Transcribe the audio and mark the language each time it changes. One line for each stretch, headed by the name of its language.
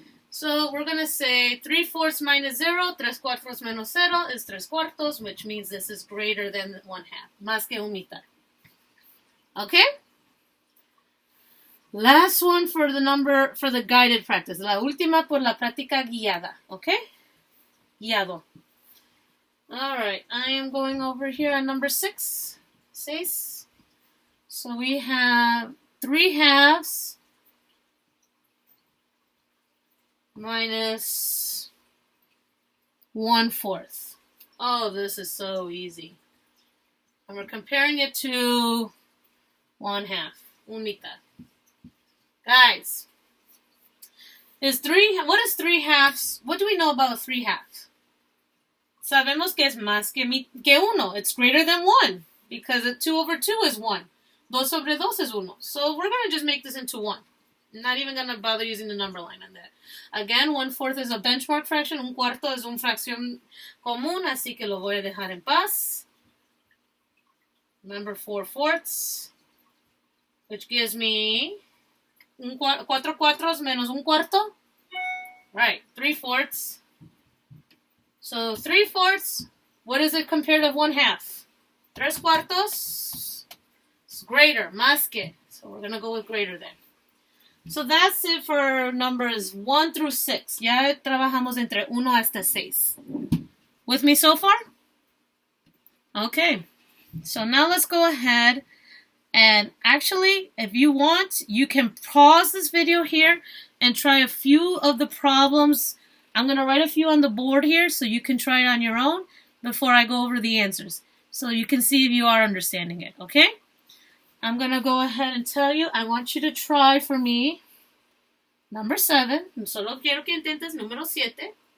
English: So we're going to say 3/4 minus 0,
Spanish: 3/4 menos 0
English: is 3/4, which means this is greater than 1/2,
Spanish: más que un mitad.
English: Okay? Last one for the guided practice.
Spanish: La última por la práctica guiada, okay? Guiado.
English: All right, I am going over here on number 6. So we have 3/2 minus 1/4. Oh, this is so easy. And we're comparing it to 1/2,
Spanish: un mitad.
English: Guys, what is 3/2? What do we know about 3/2?
Spanish: Sabemos que es más que 1.
English: It's greater than 1 because 2 over 2 is 1.
Spanish: 2 sobre 2
English: is 1. So we're going to just make this into 1. Not even going to bother using the number line on that. Again, 1/4 is a benchmark fraction.
Spanish: Un cuarto es una fracción común, así que lo voy a dejar en paz.
English: Remember 4/4, which gives me 4/4
Spanish: menos un cuarto.
English: Right, 3/4. So 3/4, what is it compared to 1/2? 3/4 is greater,
Spanish: más que.
English: So we're going to go with greater then. So that's it for numbers 1 through 6.
Spanish: Ya trabajamos entre 1 hasta 6.
English: With me so far? Okay. So now let's go ahead and actually, if you want, you can pause this video here and try a few of the problems. I'm going to write a few on the board here so you can try it on your own before I go over the answers. So you can see if you are understanding it, okay? I'm going to go ahead and tell you, I want you to try for me number 7.
Spanish: Solo quiero que intentes número 7.